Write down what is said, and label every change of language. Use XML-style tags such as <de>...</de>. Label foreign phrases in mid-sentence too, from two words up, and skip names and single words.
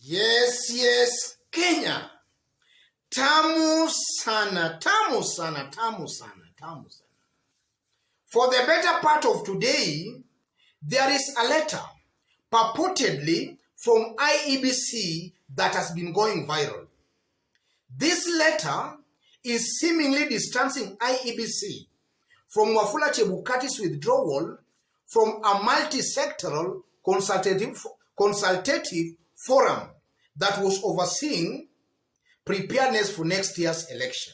<en>Yes, Kenya.</en> <sw>Tamu sana, tamu sana, tamu sana, tamu sana.</sw> <en>For the better part of today, there is a letter purportedly from IEBC that has been going viral. This letter is seemingly distancing IEBC from Wafula Chebukati's withdrawal from a multi-sectoral consultative forum that was overseeing preparedness for next year's election.</en>